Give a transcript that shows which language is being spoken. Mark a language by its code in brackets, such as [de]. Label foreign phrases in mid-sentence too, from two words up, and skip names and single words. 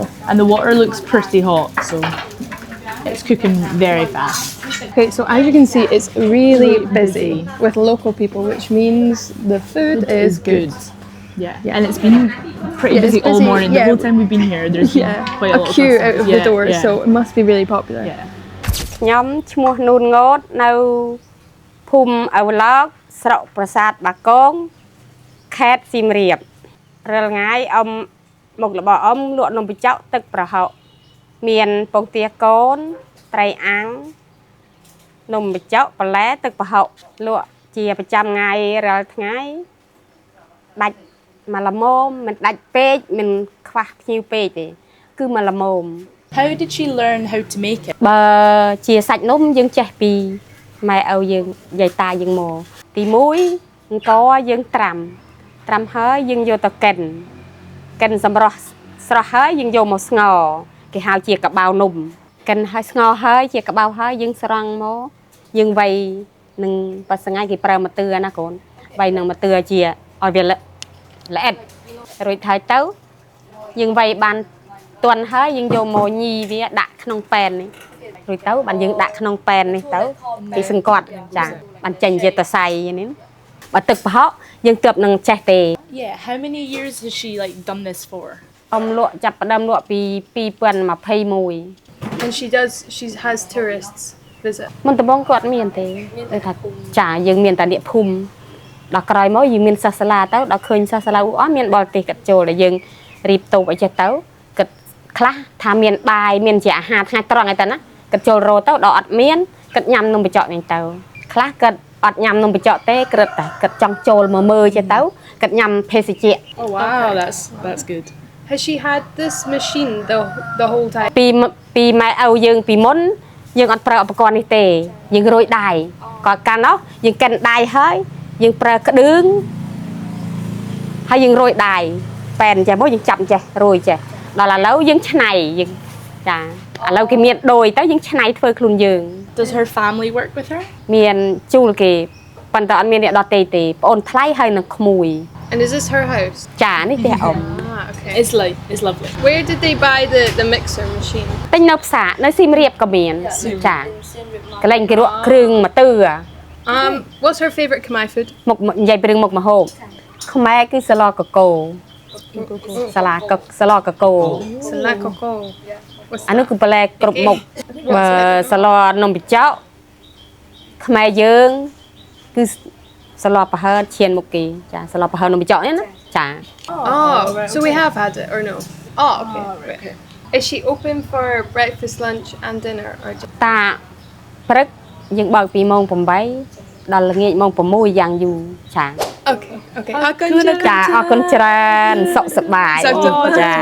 [en] And the water looks pretty hot, so it's cooking very fast. Okay, so as you can see, it's really busy with local people, which means the food is good. Yeah, and it's been pretty busy all morning. The whole time we've been here, there's been quite a lot of queue out of the door, so it must be really popular. [km] ខ្ញុំឈ្មោះនូនងតនៅភូមិអវឡកស្រុកប្រាសាទបាកងខេត្តសៀមរាបរាល់ថ្ងៃអ៊ំមុខរបរអ៊ំលក់នំបញ្ចុកទឹកប្រហុកមានពងទាកូនត្រីអាំងនំបញ្ចុកបន្លែទឹកប្រហុកលក់ជាប្រចាំថ្ងៃរាល់ថ្ងៃដាច់មួយល្មមមិនដាច់ពេកមិនខ្វះភ្ញៀវពេកទេគឺមួយល្មម [en] How did she learn how to make it? [km] បើជាសាច់នំយើងចេះពីម៉ែឪយើងយាយតាយើងមកទី1អង្គយើងត្រាំហើយយើងយកទៅកិនសម្រស់ស្រស់ ហើយយើងយកមកស្ងោរគេហៅជាកបៅនំកិនហើយស្ងោរហើយជាកបៅហើយយើងស្រង់មកយើងវៃនឹងបស្ងៃគេប្រើម្ទឿណាកូនវៃនឹងម្ទឿជាឲ្យវាល្អិតរួចហើយទៅយើងវៃបានទាន់ហើយយើងយកមកញីវាដាក់ក្នុងប៉ែននេះរួចទៅបានយើងដាក់ក្នុងប៉ែននេះទៅគេសង្កត់ចាបានចេញជាតសៃនេះបើទឹកប្រហុកយើងទើបនឹងចេះទេ [en] Yeah, how many years has she like done this for? [km] អ៊ំលក់ចាប់ផ្ដើមលក់ពី2021 [en] And she has tourists visit. [km] មុនដំបូងគាត់មានទេដូចថាចាយើងមានតែអ្នកភូមិដល់ក្រោយមកយើងមានសាសាឡាទៅដល់ឃើញសាសាឡាអស់មានបរទេសកាត់ចូលដែលយើងរៀបតូបអីចេះទៅគិតខ្លះថាមានបាយមានជាអាហារថ្ងៃត្រង់អីទៅណាគិតចូលរោទៅដល់អត់មានគិតញ៉ាំនំបញ្ចុកនេះទៅខ្លះគិតអត់ញ៉ាំនំបញ្ចុកទេគិតតែគិតចង់ចូលមកមើលចេះទៅគិតញ៉ាំភេសជ្ជៈ [en] Oh wow, that's good. Has she had this machine the whole time? [km] ពីម៉ែឪយើងពីមុនយើងអត់ប្រើឧបករណ៍នេះទេយើងរោយដៃគាត់កាន់នោះយើងកិនដៃហើយយើងប្រើក្តឿងហើយយើងរោយដៃប៉ែនចេះមកយើងចាប់ចេះរោយចេះដល់ឥឡូវយើងឆ្នៃយើងចាឥឡូវគេមានដូចទៅយើងឆ្នៃធ្វើខ្លួនយើង [en] Does her family work with her? [km] មានជួលគេប៉ុន្តែអត់មានអ្នកដទៃទេប្អូនថ្លៃហើយនឹងក្មួយ [en] And is this her house? [km] ចានេះផ្ទះអ៊ំ [en] Okay. Okay. It's lovely. Where did they buy the mixer machine? [km] ទិញនៅផ្សារនៅសៀមរាបក៏មានចាកន្លែងគេរកគ្រឿងមកទឺ [en] What's her favorite Khmer food? [km] មុខនិយាយពីរឿងមុខម្ហូបខ្មែរគឺសាឡកកូសាឡកកកូ [en] Salad coco. What's [km] អានោះគឺបន្លែគ្រប់មុខសាឡនំបញ្ចុកខ្មែរយើងគឺសាឡប្រហើរឈានមុខគេចាសាឡប្រហើរនំបញ្ចុកនេះណាចា [en] Oh, so we have had it or no? Oh, okay. Right. Is she open for breakfast, lunch, and dinner, or just? [km] តាព្រឹកយើងបើកពីម៉ោង8ដល់ល្ងាចម៉ោង6យ៉ាងយូរចា [en] Okay. Okay. [km] ចាអរគុណច្រើនសុខសប្បាយចា